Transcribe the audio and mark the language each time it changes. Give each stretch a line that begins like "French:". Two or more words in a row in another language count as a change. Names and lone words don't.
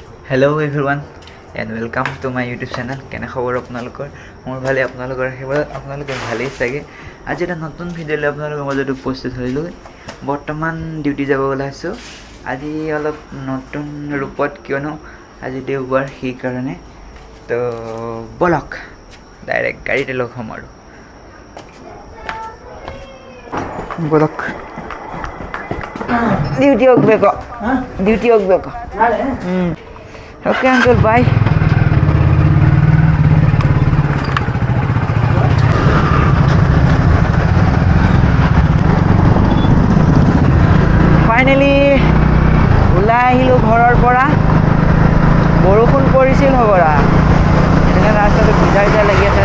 English: Hello everyone and welcome to my YouTube channel.
Assamese: কেনে খবৰ আপোনালোকৰ? মোৰ ভালে, আপোনালোকৰ আশীৰ্বাদ আপোনালোকে ভালেই চাগে। আজি এটা নতুন ভিডিঅ' লৈ আপোনালোকৰ মাজত উপস্থিত হৈলোঁ। বৰ্তমান ডিউটি যাব ওলাইছোঁ। আজি অলপ নতুন ৰূপত, কিয়নো আজি দেওবাৰ, সেইকাৰণে তো বলক ডাইৰেক্ট গাড়ীতে লগ হ'ম আৰু বলক।
Kannada: ডিউটি ಹೋಗ್ಬೇಕು, ಡ್ಯೂಟಿ ಹೋಗ್ಬೇಕು.
English: Okay uncle, bye.
Assamese: ফাইনেলি ওলাই আহিলোঁ ঘৰৰ পৰা। বৰষুণ পৰিছিল হ'বৰা, সেইকাৰণে ৰাস্তাটো ভিজা ভিজা লাগি আছে।